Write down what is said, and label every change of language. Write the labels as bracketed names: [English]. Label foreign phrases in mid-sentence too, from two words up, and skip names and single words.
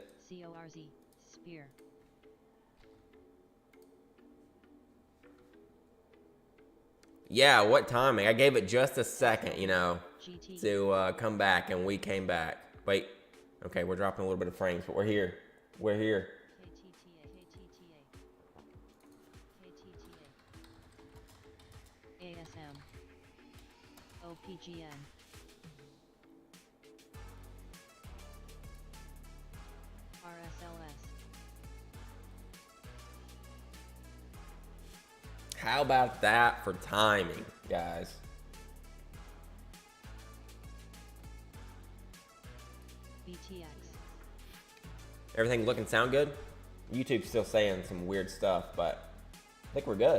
[English] CORZ. Spear. Yeah, what timing? I gave it just a second, you know, GT. to come back, and we came back. Wait. Okay, we're dropping a little bit of frames, but we're here. We're here. KTTA. ASM. OPGN. RSLS. How about that for timing, guys? BTX. Everything looking sound good? YouTube's still saying some weird stuff, but I think we're good.